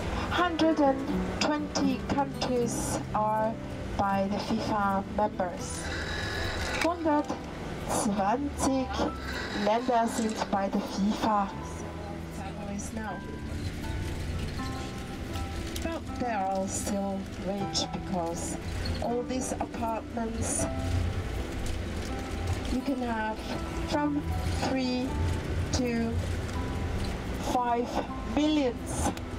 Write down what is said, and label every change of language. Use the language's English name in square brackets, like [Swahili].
[English] Hundred and 20 countries are by the FIFA members. [German] 120 Länder sind bei der FIFA. [English] Now. But they are all still rich because all these apartments you can have from 3 to 5 millions.